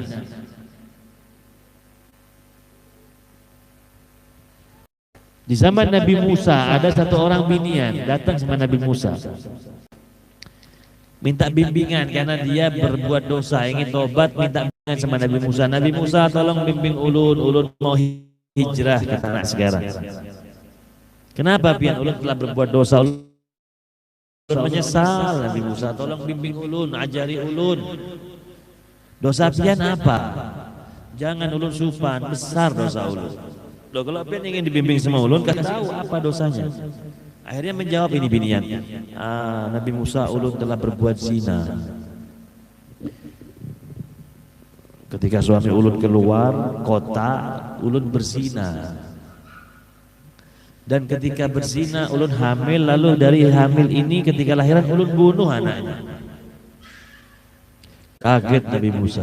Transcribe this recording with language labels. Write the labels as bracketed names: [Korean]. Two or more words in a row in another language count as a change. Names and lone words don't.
[Indonesian] Di zaman Nabi Musa ada satu orang binian datang sama Nabi Musa, minta bimbingan karena dia berbuat dosa, ingin tobat, minta bimbingan sama Nabi Musa. Nabi Musa, [Banjar] tolong bimbing ulun, ulun mau hijrah ke tanah sekarang. Kenapa pian ulun telah berbuat dosa? Ulun menyesal. Nabi Musa, tolong bimbing ulun, ajari ulun. Dosa pian apa? Jangan ulun supan, besar dosa ulun. Loh, kalau pian ingin dibimbing sama ulun, kan tahu apa dosanya. Akhirnya menjawab ini binian, Nabi Musa, ulun telah berbuat zina. Ketika suami ulun keluar kota, ulun berzina. Dan ketika berzina, ulun hamil, lalu dari hamil ini ketika lahiran ulun bunuh anaknya. [Indonesian] Kaget Nabi Musa.